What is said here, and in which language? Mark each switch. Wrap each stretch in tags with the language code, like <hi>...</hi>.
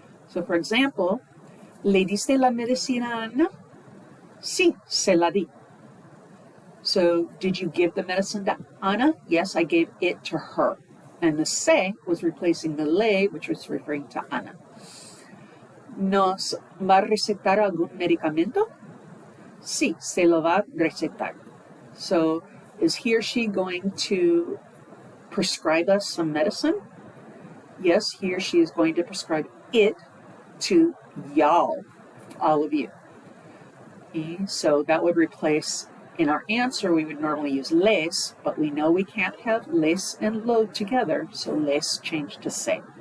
<en>So for example,</en> <es>¿le diste la medicina a Ana? Sí, se la di.</es> <en>So did you give the medicine to Ana? Yes, I gave it to her. And the se was replacing the le, which was referring to Ana.</en> <es>¿Nos va a recetar algún medicamento? Sí, se lo va a recetar.</es> <en>So is he or she going to prescribe us some medicine? Yes, he or she is going to prescribe it to y'all, all of you. Okay, so that would replace, in our answer, we would normally use les, but we know we can't have les and lo together, so les changed to se.</en>